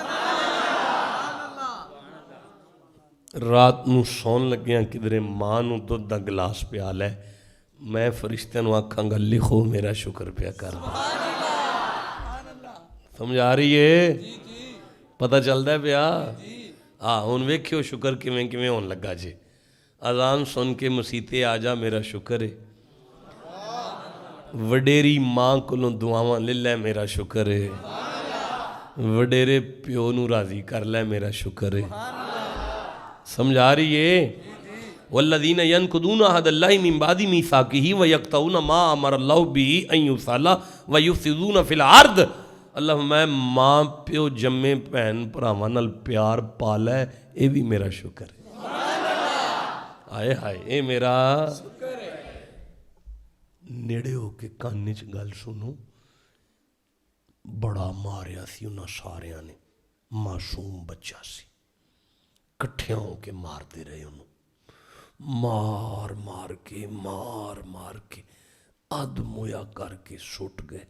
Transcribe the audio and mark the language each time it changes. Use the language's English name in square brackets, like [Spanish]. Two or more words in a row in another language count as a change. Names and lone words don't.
[Punjabi] ਰਾਤ ਨੂੰ ਸੌਣ ਲੱਗਿਆ ਕਿਧਰੇ ਮਾਂ ਨੂੰ ਦੁੱਧ ਦਾ ਗਿਲਾਸ ਪਿਆ ਲੈ ਮੈਂ ਫ਼ਰਿਸ਼ਤਿਆਂ ਨੂੰ ਆਖਾਂਗਾ ਲਿਖੋ ਮੇਰਾ ਸ਼ੁਕਰ ਪਿਆ ਕਰ ਸਮਝ ਆ ਰਹੀ ਹੈ ਪਤਾ ਚੱਲਦਾ ਹੈ ਪਿਆ ਹਾਂ ਹੁਣ ਵੇਖਿਓ ਸ਼ੁਕਰ ਕਿਵੇਂ ਕਿਵੇਂ ਹੋਣ ਲੱਗਾ ਜੇ ਅਜ਼ਾਨ ਸੁਣ ਕੇ ਮਸੀਤੇ ਆ ਜਾ ਮੇਰਾ ਸ਼ੁਕਰ ਹੈ ਵਡੇਰੀ ਮਾਂ ਕੋਲੋਂ ਦੁਆਵਾਂ ਲੈ ਲੈ ਮੇਰਾ ਸ਼ੁਕਰ ਹੈ ਵਡੇਰੇ ਪਿਓ ਨੂੰ ਰਾਜ਼ੀ ਕਰ ਲੈ ਮੇਰਾ ਸ਼ੁਕਰ ਹੈ ਸਮਝ ਆ ਰਹੀ ਹੈ [Arabic] والذين ينقضون عهد الله من بعد ميثاقه ويقطعون ما أمر الله به أن يوصل ويفسدون في الأرض [Punjabi] ਅੱਲਾਹ ਮੈਂ ਮਾਂ ਪਿਓ ਜੰਮੇ ਭੈਣ ਭਰਾਵਾਂ ਨਾਲ ਪਿਆਰ ਪਾ ਲੈ ਯੇ ਭੀ ਮੇਰਾ ਸ਼ੁਕਰ ਹੈ ਹਾਏ ਹਾਏ ਯੇ ਮੇਰਾ ਨੇੜੇ ਹੋ ਕੇ ਕੰਨ ਚ ਗੱਲ ਸੁਣੋ ਬੜਾ ਮਾਰਿਆ ਸੀ ਉਨ੍ਹਾਂ ਸਾਰਿਆਂ ਨੇ ਮਾਸੂਮ ਬੱਚਾ ਸੀ ਕੱਠੇ ਹੋ ਕੇ ਮਾਰਤੇ ਰਹੇ ਉਨ੍ਹੋਂਨੇ ਮਾਰ ਮਾਰ ਕੇ ਅੱਧ ਮੋਇਆ ਕਰਕੇ ਸੁੱਟ ਗਏ